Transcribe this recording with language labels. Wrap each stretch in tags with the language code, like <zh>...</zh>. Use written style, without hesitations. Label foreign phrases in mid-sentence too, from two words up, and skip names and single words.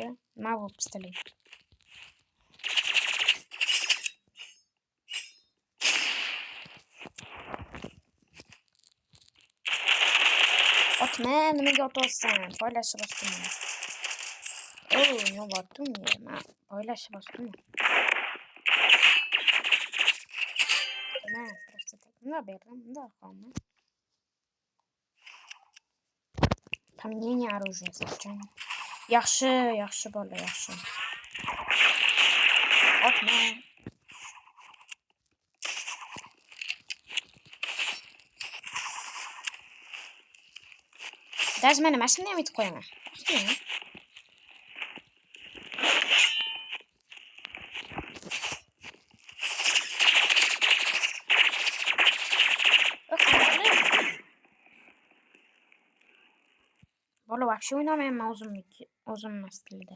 <uz>Nima bu pistolet? Otma, nimaga otyapsan? Poylashib bosdim. Nima bo'pti unga? Men poylashib bosdim. Nima, просто nima berdim? Bunday qildim.</uz> <ru>Применение оружия случайно.</ru> <uz>Yaxshi bolalar, yaxshi. Otma. Даже meni mashinani ham yetib qo'yaman. Bola вообще o'ynamayman o'zimni stilida.</uz>